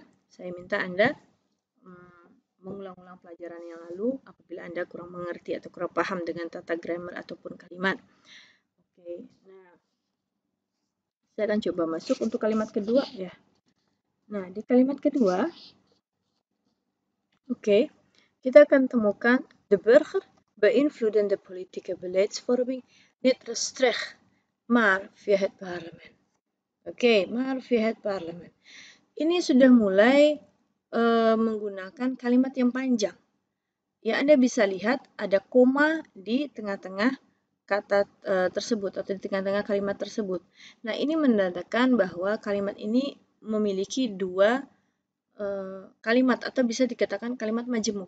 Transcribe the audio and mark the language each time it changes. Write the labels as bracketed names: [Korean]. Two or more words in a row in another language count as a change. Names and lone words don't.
[Indonesian] Saya minta Anda mengulang-ulang pelajaran yang lalu apabila Anda kurang mengerti atau kurang paham dengan tata grammar ataupun kalimat. Oke, nah saya akan coba masuk untuk kalimat kedua ya. Nah, di kalimat kedua, oke, kita akan temukan [Dutch] de burger beïnvloeden de politieke beleidsvorming niet rechtstreeks, maar via het parlement. Oke, maar via het parlement. [Indonesian] Ini sudah mulai menggunakan kalimat yang panjang. Ya, Anda bisa lihat ada koma di tengah-tengah kata tersebut atau di tengah-tengah kalimat tersebut. Nah, ini menandakan bahwa kalimat ini memiliki dua kalimat atau bisa dikatakan kalimat majemuk.